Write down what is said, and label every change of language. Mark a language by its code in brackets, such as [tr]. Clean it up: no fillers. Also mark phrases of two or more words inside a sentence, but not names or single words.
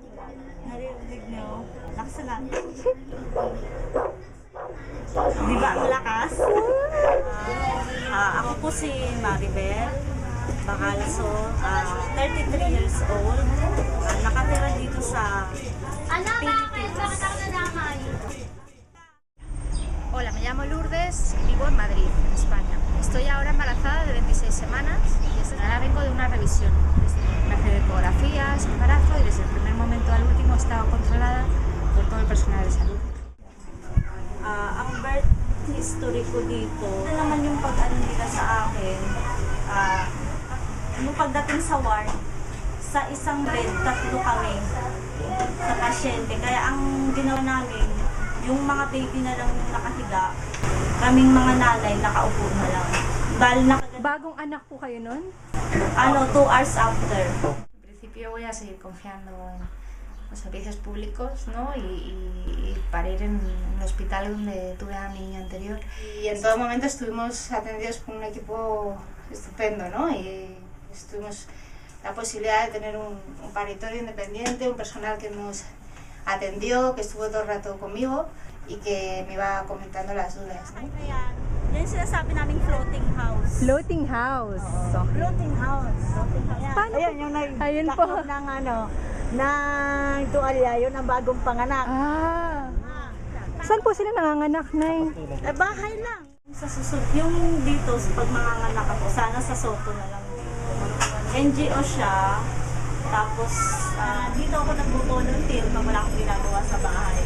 [tl] Naririnig niyo? Lakas na. Di ba ang lakas? Ako po si Maribel Bacalaso, 33 [en] years old. [tl] Nakatira dito sa Pilipinas. [es] Hola, me llamo Lourdes y vivo en Madrid, en España. Estoy ahora embarazada de 26 semanas y ahora vengo de una revisión. Me hace ecografías, embarazo y desde el primer momento al último he estado controlada por todo el personal de salud. [tl] Ang birth history ko dito, ano naman yung pag-ano nila sa akin, nung pagdating sa ward, sa isang bed, 3 kami sa pasyente. Kaya ang ginawa namin, yung mga baby na lang nakahiga, kaming mga nanay nakaupo na lang. Bagong anak po kayo nun? [en] 2 hours after. [es] En principio voy a seguir confiando en los servicios públicos, ¿no? y para ir en el hospital donde tuve a mi niño anterior. Y en todo momento estuvimos atendidos por un equipo estupendo, ¿no? Y tuvimos la posibilidad de tener un paritorio independiente, un personal que nos atendió, que estuvo todo el rato conmigo y que me iba comentando las dudas, ¿no? [tl] Yan yung sinasabi naming [en] floating house. Floating house. Okay. Floating house. [tl] Paano Ayan, po? yung Ayun po. nagtakot ng ng tuwalya, yun ang bagong panganak. Saan po sila nanganganak, Nay? Bahay lang. Sa susunod, yung dito, pag manganganak ako, sana sa Soto na lang. NGO siya, tapos dito ako nagbo-volunteer pag wala akong ginagawa sa bahay.